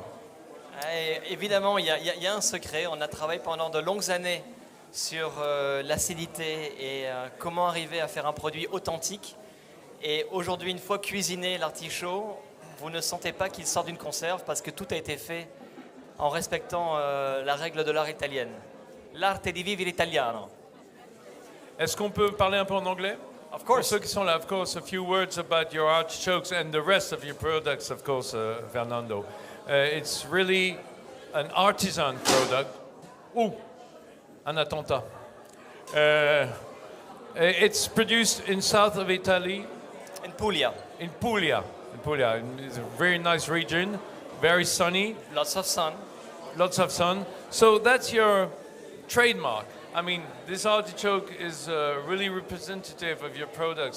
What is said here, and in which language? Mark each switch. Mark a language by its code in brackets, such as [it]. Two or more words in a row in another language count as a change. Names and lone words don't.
[fr] Évidemment, il y a un secret. On a travaillé pendant de longues années sur l'acidité et comment arriver à faire un produit authentique. Et aujourd'hui, une fois cuisiné l'artichaut, vous ne sentez pas qu'il sort d'une conserve parce que tout a été fait en respectant la règle de l'art italienne. [it] l'arte di vivere italiano. [fr] Est-ce qu'on peut parler un peu en anglais? [en] Of course. [fr] Pour ceux qui sont là, [en] of course, a few words about your artichokes and the rest of your products, of course, Fernando. It's really an artisan product. [fr] Ooh, un attentat. [en] It's produced in south of Italy. In Puglia. In Puglia. In Puglia. It's a very nice region, very sunny. Lots of sun. Lots of sun. So that's your trademark. I mean, this artichoke is really representative of your products.